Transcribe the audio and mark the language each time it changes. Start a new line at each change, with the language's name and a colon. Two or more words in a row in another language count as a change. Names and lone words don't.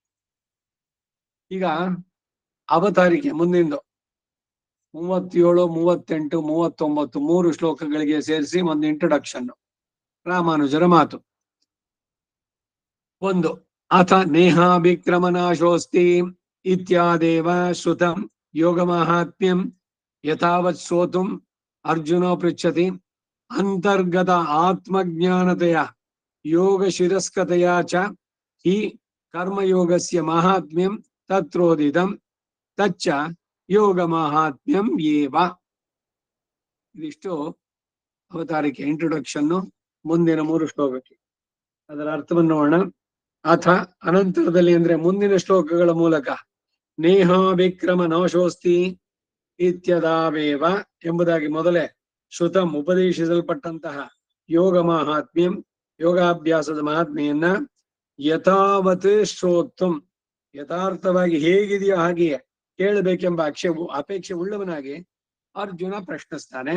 Kannada: ಈಗ ಅವತಾರಿಕೆ ಮುಂದಿಂದು 37, 38, 39 3 ಶ್ಲೋಕಗಳಿಗೆ ಸೇರಿಸಿ ಒಂದು ಇಂಟ್ರೊಡಕ್ಷನ್. ರಾಮಾನುಜರ ಮಾತು. 1.
Sanskrit: ಅಥ ನೇಹಾಭಿಕ್ರಮನಾಶೋಸ್ತಿ ಇತ್ಯಾದೇವ ಶ್ರುತಂ ಯೋಗ ಮಾಹಾತ್ಮ್ಯಂ ಯಥಾವತ್ ಶ್ರೋತುಂ ಅರ್ಜುನ ಪೃಚ್ಛತಿ. ಅಂತರ್ಗತ ಆತ್ಮಜ್ಞಾನತೆಯ ಯೋಗ ಶಿರಸ್ಕತೆಯ ಚ ಹಿ ಕರ್ಮಯೋಗಸ್ಯ ಮಾಹಾತ್ಮ್ಯಂ ತತ್ರೋದಿತಂ ತಚ್ಚ ಯೋಗ ಮಾಹಾತ್ಮ್ಯಂ ಏವ.
Kannada: ಇದಿಷ್ಟು ಅವತಾರಿಕೆ ಇಂಟ್ರೊಡಕ್ಷನ್. ಮುಂದಿನ 3 ಶ್ಲೋಕಕ್ಕೆ ಅದರ ಅರ್ಥವನ್ನು ನೋಡೋಣ. ಅಥ ಅನಂತರದಲ್ಲಿ ಅಂದ್ರೆ ಮುಂದಿನ ಶ್ಲೋಕಗಳ ಮೂಲಕ
Sanskrit: ನೇಹ ವಿಕ್ರಮ ನಾಶೋಸ್ತಿ ಇತ್ಯದಾವೇವ
Kannada: ಎಂಬುದಾಗಿ ಮೊದಲೇ ಶ್ರುತಂ ಉಪದೇಶಿಸಲ್ಪಟ್ಟಂತಹ
Sanskrit: ಯೋಗ ಮಾಹಾತ್ಮ್ಯಂ
Kannada: ಯೋಗಾಭ್ಯಾಸದ ಮಹಾತ್ಮೆಯನ್ನ
Sanskrit: ಯಥಾವತ್ ಶ್ರೋತುಂ
Kannada: ಯಥಾರ್ಥವಾಗಿ ಹೇಗಿದೆಯೋ ಹಾಗೆಯೇ ಕೇಳಬೇಕೆಂಬ ಅಪೇಕ್ಷೆ ಉಳ್ಳವನಾಗಿ ಅರ್ಜುನ ಪ್ರಶ್ನಿಸ್ತಾನೆ.